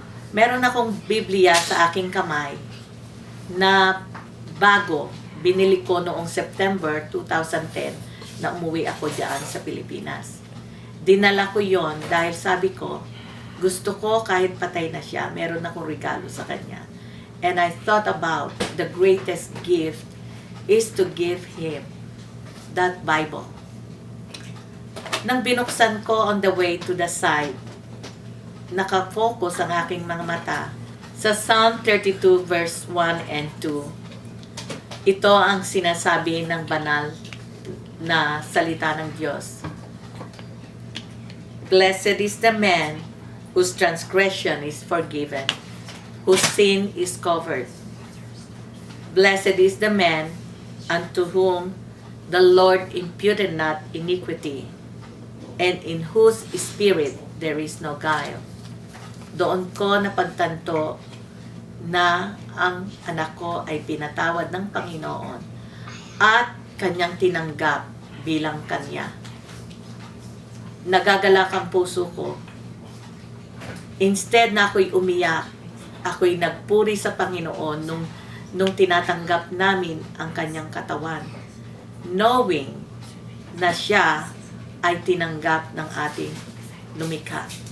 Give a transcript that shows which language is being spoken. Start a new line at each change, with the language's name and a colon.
Filipino: Meron akong Biblia sa aking kamay na bago, binili ko noong September 2010 na umuwi ako diyan sa Pilipinas. Dinala ko yon dahil sabi ko, gusto ko kahit patay na siya, meron akong regalo sa kanya.
English: And I thought about the greatest gift is to give him that Bible.
Filipino: Nang binuksan ko
English: on the way to the side,
Filipino: nakafocus ang aking mga mata sa Psalm 32 verse 1 and 2. Ito ang sinasabi ng banal na salita ng Diyos.
English: Blessed is the man whose transgression is forgiven, whose sin is covered. Blessed is the man unto whom the Lord imputed not iniquity, and in whose spirit there is no guile.
Filipino: Doon ko napagtanto na ang anak ko ay pinatawad ng Panginoon at kanyang tinanggap bilang kanya. Nagagalak ang puso ko. Instead na ako'y umiyak, ako'y nagpuri sa Panginoon nung tinatanggap namin ang kanyang katawan, knowing na siya ay tinanggap ng ating lumikha.